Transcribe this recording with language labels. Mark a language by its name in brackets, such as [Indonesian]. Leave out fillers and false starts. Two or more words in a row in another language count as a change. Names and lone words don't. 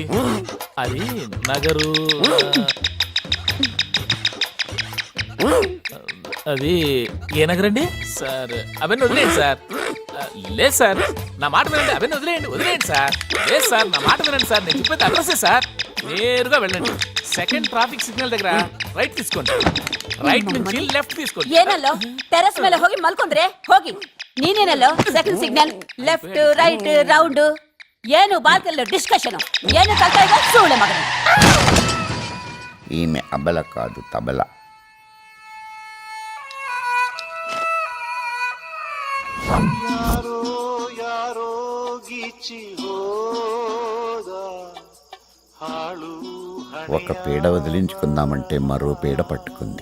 [Telugu] అది నగరు. అది ఏ నగరండి సార్? అవన్నీ వదిలేయండి సార్. లేదు సార్, నా మాట వినండి. అవన్నీ వదిలేయండి సార్. లేదు సార్, నా మాట వినండి సార్. నేను చెప్పేది అడ్రస్సే సార్. నేరుగా వెళ్ళండి, [English] second traffic signal [Telugu] దగ్గర రైట్ తీసుకోండి. రైట్ నుంచి లెఫ్ట్ తీసుకోండి. [Kannada] ಏನಲ್ಲೋ ಟೆರೆಸ್ ಮೇಲೆ ಹೋಗಿ ಮಲ್ಕೊಂಡ್ರೆ ಹೋಗಿ. ನೀನೇನಲ್ಲೋ [English] second signal left right round. [Kannada] ಏನು ಬಾಲ್ಕಲ್ಲಿ ಡಿಸ್ಕಷನ್ ಏನು ಕಲ್ತಾ ಈಗ ಸೂಳೆ ಮಗನ. [Telugu] ఈమె అబల కాదు, తబల. ఒక పీడ వదిలించుకుందామంటే మరో పీడ పట్టుకుంది.